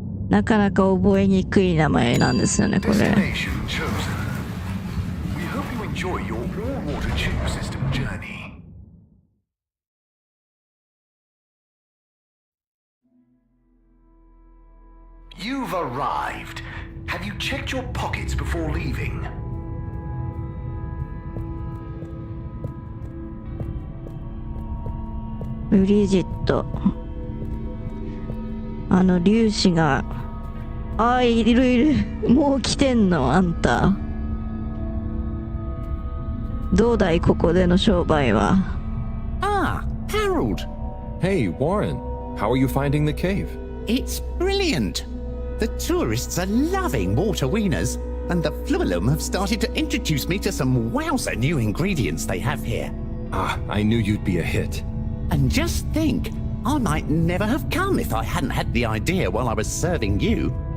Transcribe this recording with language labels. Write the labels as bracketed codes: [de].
[ja] なかなか覚えにくい名前なんですよね、これ。 [en] Destination chosen. We hope you enjoy your all-water tube system journey. You've arrived. Have you checked your pockets before leaving? [ja] ブリジット。粒子が。いるいる。もう来てんの、あんた。どうだい、ここでの商売は。 [en] Ah, Harold. Hey, Warren. How are you finding the cave? It's brilliant. The tourists are loving water wieners, and the Fluilum have started to introduce me to some wowzer new ingredients they have here. I knew you'd be a hit. And just think, I might never have come if I hadn't had the idea while I was serving you.